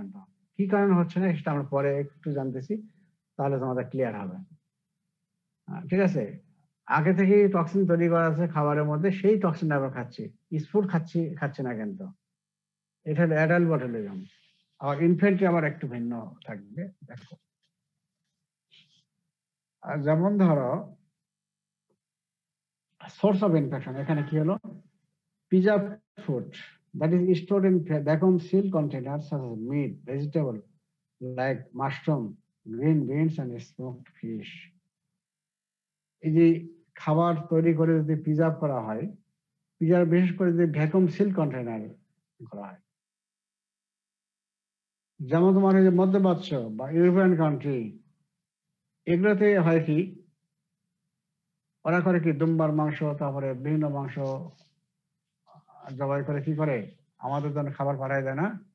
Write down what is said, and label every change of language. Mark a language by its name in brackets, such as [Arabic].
[Bangla] কেন, কি কারণে হচ্ছে না সেটা আমরা পরে একটু জানতেছি, তাহলে তোমাদের ক্লিয়ার হবে। ঠিক আছে, আগে থেকেই টক্সিন তৈরি করা আছে খাবারের মধ্যে, সেই টক্সিনটা আমরা খাচ্ছি, স্ফুট খাচ্ছি না। কিন্তু এটা হলো অ্যাডাল্ট বটুলিজম। আবার ইনফেন্টে আবার একটু ভিন্ন থাকবে। দেখো, যেমন ধরো সোর্স অফ ইনফেকশন, এখানে কি হলো, [English] preserved food that is stored in vacuum sealed containers such as meat, vegetable like mushroom, green beans and smoked fish. [Bangla] এই যে খাবার তৈরি করে যদি প্রিজার্ভ করা হয়, প্রিজার্ভ বিশেষ করে যদি ভ্যাকুয়াম সিল কন্টেনার করা হয়, যেমন তোমার এই যে মধ্যপ্রাচ্য বা ইউরোপিয়ান কান্ট্রি, এগুলোতে হয় কি, ওরা করে কি, দুম্বার মাংস, তারপরে বিভিন্ন মাংস জবাই করে কি করে, আমাদের জন্য খাবার পাঠায় দেয় না।